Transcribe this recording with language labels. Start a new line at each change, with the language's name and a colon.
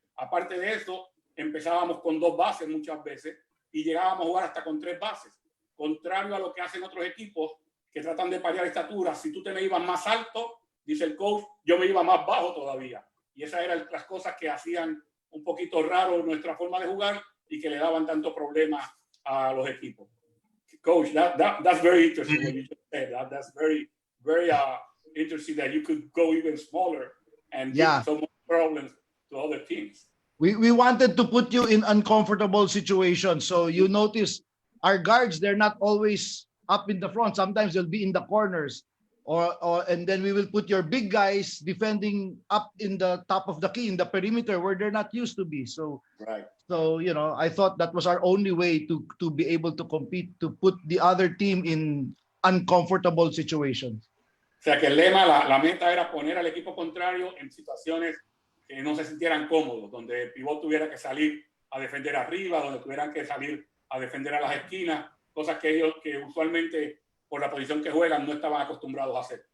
Spanish: Aparte de eso, empezábamos con 2 bases muchas veces y llegábamos a jugar hasta con 3 bases. Contrario a lo que hacen otros equipos que tratan de parear estatura, si tú te me ibas más alto, dice el coach, yo me iba más bajo todavía. Y esas eran las cosas que hacían un poquito raro nuestra forma de jugar y que le daban tanto problema a los equipos.
English: Coach, that's very interesting what you just said. That's very, very interesting that you could go even smaller and give so much problems to other teams. We wanted to put you in uncomfortable situations. So you notice our guards, they're not always up in the front. Sometimes they'll be in the corners. And then we will put your big guys defending up in the top of the key, in the perimeter where they're not used to be. So, so you know, I thought that was our only way to be able to compete, to put the other team in uncomfortable situations.
Spanish: O sea que el lema, la meta era poner al equipo contrario en situaciones que no se sintieran cómodos, donde el pivot tuviera que salir a defender arriba, donde tuvieran que salir a defender a las esquinas, cosas que ellos que usualmente por la posición que juegan no estaban acostumbrados a hacer.